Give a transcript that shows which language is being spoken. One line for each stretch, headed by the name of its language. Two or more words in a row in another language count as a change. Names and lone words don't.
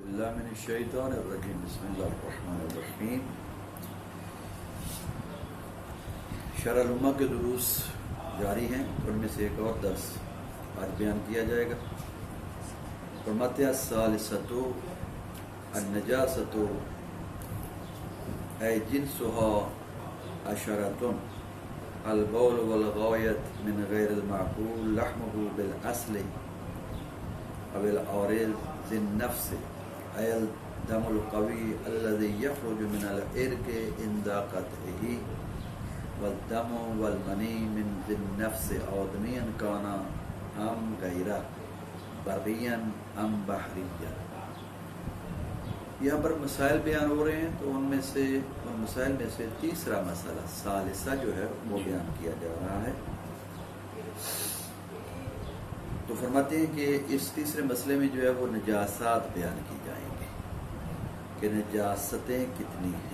Arabic: باللہ من الشیطان الرجیم بسم اللہ الرحمن الرحیم۔
Urdu: شرح الامہ کے دروس جاری ہیں، ان میں سے ایک اور درس آج بیان کیا جائے گا۔ فرماتے ہیں
Arabic: الثالثۃ النجاست ای جنسها عشرۃ البول والغایت من غیر المعقول لحمه بالاصل او العارض ذی النفس ای الدم القوی الذي يخرج من العرق عند قطعه والدم والمنی من ذی النفس آدمیا کان ام غیرہ بریا ام بحریا۔
Urdu: یہاں پر مسائل بیان ہو رہے ہیں، تو ان مسائل میں سے تیسرا مسئلہ ثالثہ جو ہے وہ بیان کیا جا رہا ہے۔ تو فرماتے ہیں کہ اس تیسرے مسئلے میں جو ہے وہ نجاسات بیان کی جائیں گے کہ نجاستیں کتنی ہیں۔